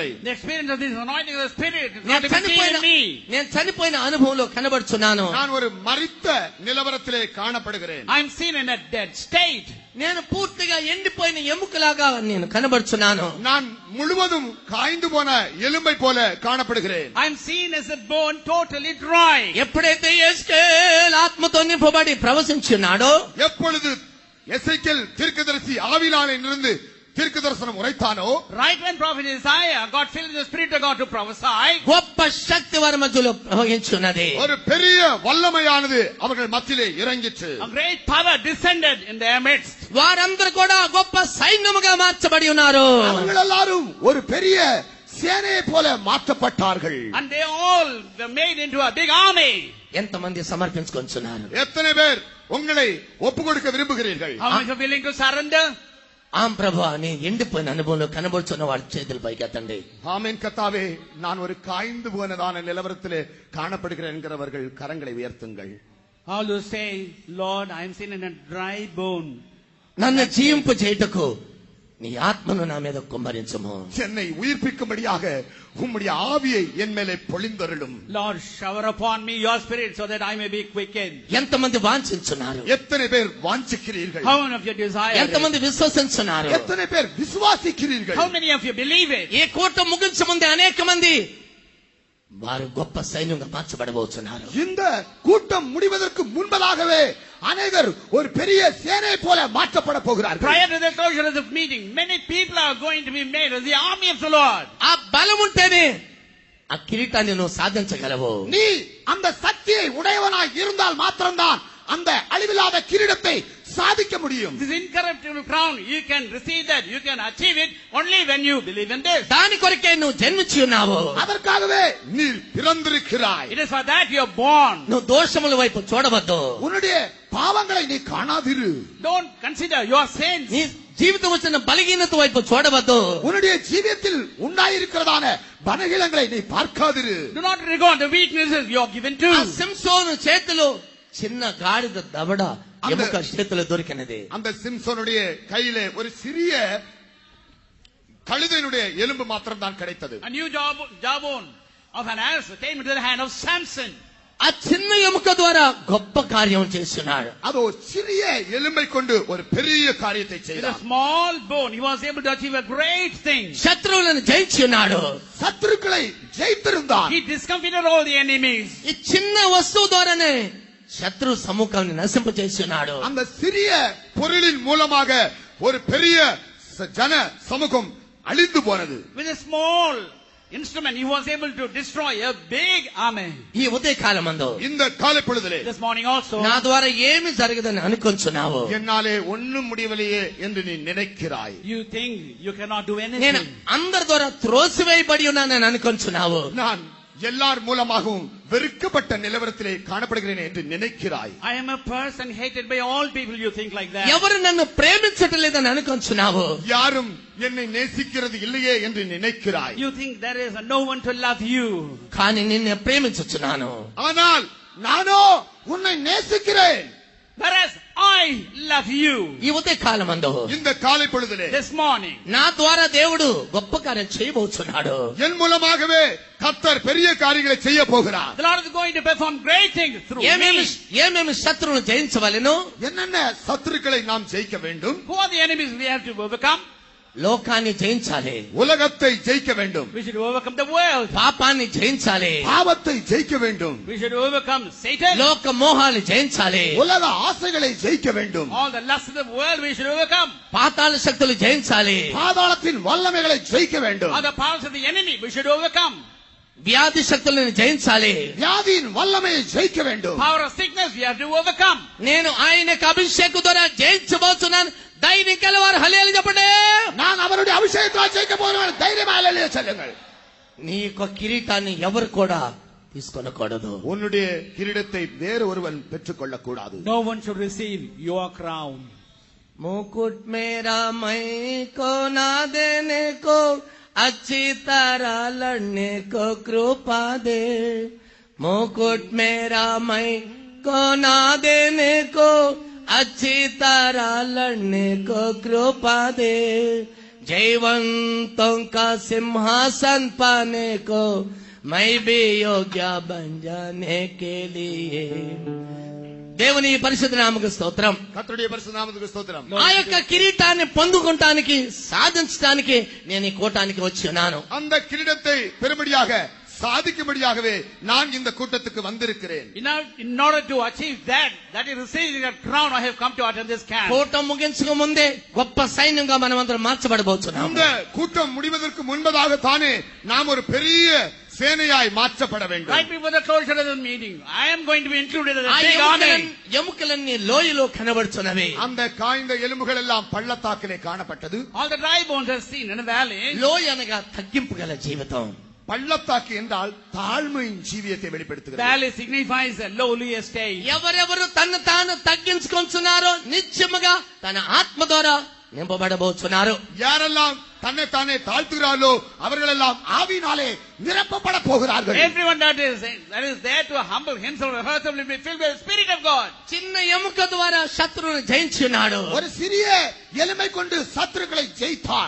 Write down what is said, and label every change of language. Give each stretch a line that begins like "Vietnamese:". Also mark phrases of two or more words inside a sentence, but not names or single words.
English: The experience of this anointing of the Spirit is
Telugu: నేను
English: not even seen in me.
Telugu: చనిపోయిన అనుభవంలో కనబడుచున్నాను.
Tamil: நான் ஒரு மரித்த நிலவரத்திலே காணப்படுகிறேன்.
English: I am seen in a dead state.
Telugu: నేను పూర్తిగా ఎండిపోయిన ఎముకలాగా నేను కనబడుచున్నాను.
Tamil: நான் முழுவதும் காய்ந்து போன எலும்பை போல காணப்படுகிறேன்.
English: I am seen as a bone totally dry.
Telugu: ఎప్పుడైతే యెహెజ్కేల్ ఆత్మతో నింపబడి ప్రవశించున్నాడో,
Tamil: எப்பொழுது எசேக்கியேல் தீர்க்கதரிசி ஆவியினாலே இருந்து தீர்க்க தரிசனம் உரைத்தானோ,
English: Right when prophet Isaiah got filled with the Spirit of God to prophesy,
Telugu: గొప్ప శక్తి వారి మధ్యలో ప్రవహించున్నది.
Tamil: ஒரு பெரிய வல்லமையானது அவர்கள் மத்தியிலே இறங்கிற்று.
English: a great power descended in their midst.
Telugu: వారందరూ కూడా గొప్ప సైన్యముగా మార్చబడి ఉన్నారు.
Tamil: அவர்கள் எல்லாரும் ஒரு பெரிய சேனையை போல மாற்றப்பட்டார்கள்.
English: And they all were made into a big army.
Telugu: ఎంతమంది సమర్పించుకొంచున్నారు?
Tamil: எத்தனை பேர் உங்களை ஒப்பு கொடுக்க விரும்புகிறீர்கள்?
English: How many are willing to surrender?
Telugu: ఆం ప్రభువా, నీ ఎండిపోయిన అనుభవంలో కనబడుచున్న వాడి చేతులు పైకెత్తండి.
Tamil: ஆமென். கர்த்தாவே, நான் ஒரு காய்ந்து போனதான நிலவரத்திலே காணப்படுகிறேன் என்கிறவர்கள் கரங்களை உயர்த்துங்கள்.
English: All who say, Lord, I am seen in a dry bone.
Telugu: నన్ను జీవింపు చేయుటకు నీ ఆత్మను నా మీద కుమ్మరించుము.
Tamil: என்னை உயிர்ப்பிக்கும்படியாக உம்முடைய ஆவியை என் மேலே பொழிந்தருளும்.
English: Lord, shower upon me your Spirit so that I may be quickened.
Telugu: ఎంతమంది వాంఛించున్నారు?
Tamil: எத்தனை பேர் வாஞ்சிக்கிறீர்கள்?
English: How many of you desire it?
Telugu: ఎంతమంది విశ్వసించున్నారు?
Tamil: எத்தனை பேர் விசுவாசிக்கிறீர்கள்?
English: How many of you believe it?
Telugu: ఈ కూటం ముగించే ముందే అనేక మంది వారు గొప్ప సైన్యంగా మార్చబడబోతున్నారు.
Tamil: இந்த கூட்டம் முடிவதற்கு முன்பதாகவே அநேகர் ஒரு பெரிய சேனை போல மாற்றப்பட போகிறார்கள்.
English: Prior to the closure of the meeting, many people are going to be made as the army of the Lord.
Telugu: ఆ బలం ఉంటేనే ఆ కిరీటాన్ని నువ్వు సాధించగలవు.
Tamil: நீ அந்த சக்தியை உடையவனாய் இருந்தால் மாத்திரம்தான் அந்த அழிவில்லாத கிரீடத்தை சாதிக்க முடியும்.
English: This incorruptible crown, you can receive that, you can achieve it only when you believe in this.
Telugu: దాని కొరకే నువ్వు జన్మించి ఉన్నావు.
Tamil: அதற்காகவே நீ பிறந்திருக்கிறாய்.
English: It is for that you are born.
Telugu: నువ్వు దోషముల వైపు చూడవద్దు.
Tamil: உன்னுடைய பாவங்களை நீ காணாதிரு.
English: Don't consider your sins.
Telugu: నీ జీవితం వచ్చిన బలహీనత వైపు చూడవద్దు.
Tamil: உன்னுடைய ஜீவியத்தில் உண்டாயிருக்கிறதான பலகீனங்களை நீ பார்க்காதிரு.
English: Do not regard the weaknesses you are given to.
Telugu: ఆ సింసోను చేతిలో చిన్న గాడిద దవడ ఎముక చేతిలో దొరికినది.
Tamil: அந்த சிம்சோனுடைய கையிலே ஒரு சிறிய கழுதையினுடைய எலும்பு மாத்திரம் தான் கிடைத்தது.
English: A new jawbone of an ass came into the hand of Samson.
Telugu: ఆ చిన్న ఎముక ద్వారా గొప్ప కార్యం చేస్తున్నాడు.
Tamil: அது ஒரு சிறிய எலும்பை கொண்டு ஒரு பெரிய காரியத்தை
English: With a
Tamil: செய்தார்.
English: small bone, he was able to achieve a great thing.
Telugu: శత్రువులను జయించి ఉన్నాడు.
Tamil: சத்துருக்களை ஜெயித்திருந்தார்.
English: He discomfited all the enemies.
Telugu: ఈ చిన్న వస్తువు ద్వారానే శత్రు సముఖాన్ని నశింపజేస్తున్నాడు.
Tamil: அந்த சிறிய பொருளின் மூலமாக ஒரு பெரிய ஜன சமூகம் அழிந்து போனது.
English: With a small instrument, he was able to destroy a big army.
Telugu: ఈ ఉదయ కాలమందు
Tamil: இந்த காலை பொழுதிலே
English: This morning also,
Telugu: నా ద్వారా ఏమి జరగదని అనుకుంటున్నావు?
Tamil: என்னாலே ஒண்ணும் முடியவில்லையே என்று நீ நினைக்கிறாய்.
English: you think you cannot do
Telugu: నేను
English: anything.
Telugu: అందరి ద్వారా త్రోసివేయబడి ఉన్నానని అనుకుంటున్నావు.
Tamil: நான் எல்லார் மூலமாகவும் வெறுக்கப்பட்ட நிலவரத்திலே காணப்படுகிறேன் என்று நினைக்கிறாய்.
English: I am a person hated by all people. You think like that.
Telugu: ఎవరు నన్ను ప్రేమించట్లేదని అనుకుంటున్నావు?
Tamil: யாரும் என்னை நேசிக்கிறது இல்லையே என்று நினைக்கிறாய்.
English: You think there is no one to love you.
Telugu: కానీ నిన్ను ప్రేమించుచున్నాను.
Tamil: ஆனால் நானோ உன்னை நேசிக்கிறேன்.
English: Whereas I love you.
Telugu: ఈ ఉదయకాలమందు
Tamil: இந்த காலை பொழுதிலே
English: This morning,
Telugu: నా ద్వారా దేవుడు గొప్ప కార్యం చేయబోతున్నాడు.
Tamil: என் மூலமாகவே கர்த்தர் பெரிய காரியங்களை செய்ய போகிறார்.
English: the Lord is going to perform great things through
Telugu: ఏమేమి శత్రువును జయించవలెను?
Tamil: என்னென்ன சத்துருக்களை நாம் ஜெயிக்க வேண்டும்?
English: Who are the enemies we have to overcome?
Telugu: లోకాన్ని జయించాలి.
Tamil: உலகத்தை ஜெயிக்க வேண்டும்.
English: We should overcome the world.
Telugu: పాపాన్ని జయించాలి.
Tamil: பாவத்தை ஜெயிக்க வேண்டும்.
English: We should overcome Satan.
Telugu: లోక మోహాలు జయించాలి.
Tamil: உலக ஆசைகளை ஜெயிக்க வேண்டும்.
English: All the lusts of the world we should overcome.
Telugu: పాతాళ శక్తులు జయించాలి.
Tamil: பாதாளத்தின் வல்லமைகளை ஜெயிக்க வேண்டும்.
English: All the powers of the enemy we should overcome.
Telugu: వ్యాధి శక్తులను జయించాలి.
Tamil: வியாதியின் வல்லமையை ஜெயிக்க வேண்டும்.
English: Power of sickness we have to overcome.
Telugu: నేను ఆయనకు అభిషేకం ద్వారా జయించబోతున్నాను. ధైర్యం కలవారు హల్లెలూయా చెప్పండి.
Tamil: நான் அவருடைய அபிஷேகத்தால் ஜெயிக்க போகிறேன். தைரியமா ஹல்லேலூயா சொல்லுங்கள்.
Telugu: నీ యొక్క కిరీటాన్ని ఎవరు కూడా తీసుకొనకూడదు.
Tamil: உன்னுடைய கிரீடத்தை வேறு ஒருவன் பெற்றுக்கொள்ள கூடாது.
English: No one should receive your crown.
Hindi: मुकुट मेरा मैं को ना देने को अच्छी तरह लड़ने को कृपा दे. मुकुट मेरा मैं को ना देने को अच्छी तरह लड़ने को कृपा दे. जयवंतों का सिंहासन पाने को मैं भी योग्य बन जाने के लिए.
Telugu: దేవుని పరిశుద్ధ నామముకు స్తోత్రం.
Tamil: கர்த்தருடைய பரிசுத்த நாமத்துக்கு ஸ்தோத்திரம்.
Telugu: ఆ యొక్క కిరీటాన్ని పొందుకుంటానికి సాధించడానికి నేను ఈ కూటానికి వచ్చి ఉన్నాను.
Tamil: அந்த கிரீடத்தை பெறும்படியாக சாதிக்கும்படியாகவே நான் இந்த கூட்டத்துக்கு வந்திருக்கிறேன்.
English: In order to achieve that is receiving that crown, I have come to attend this camp.
Telugu: కూటం ముగించక ముందే గొప్ప సైన్యంగా మనమందరం మార్చబడబోతున్నాము.
Tamil: இந்த கூட்டம் முடிவதற்கு முன்பதாக தானே நாம் ஒரு பெரிய சேனையாய் மாற்றப்பட வேண்டும்.
English: Right before the closure of the meeting, I am going to be included in the
Telugu: ఆ
English: big army.
Telugu: ఎముకలన్నీ లోయలో కనబడుచున్నవి.
Tamil: அந்த காய்ந்த எலும்புகள் எல்லாம் பள்ளத்தாக்கிலே காணப்பட்டது.
English: All the dry bones are seen in the valley.
Telugu: లోయ అనగా తగ్గింపు గల జీవితం.
Tamil: பள்ளத்தாக்கு என்றால் தாழ்மையின் ஜீவியத்தை வெளிப்படுத்துகிறது.
English: Valley signifies a lowly state.
Telugu: ఎవరెవరు తను తాను తగ్గించుకొంచున్నారో నిత్యముగా తన ఆత్మ ద్వారా నింపబడబోతున్నారు.
Tamil: யாரெல்லாம் தன்னை தானே தாழ்த்துகிறார்களோ அவர்களெல்லாம் ஆவியினாலே நிரப்பப்பட போகிறார்கள்.
English: Everyone that is there to humble himself and herself will be filled with the Spirit of God.
Telugu: చిన్న ఎముక ద్వారా శత్రువును జయించున్నాడు.
Tamil: ஒரு சிறிய எலும்பை கொண்டு சத்துருக்களை ஜெயித்தான்.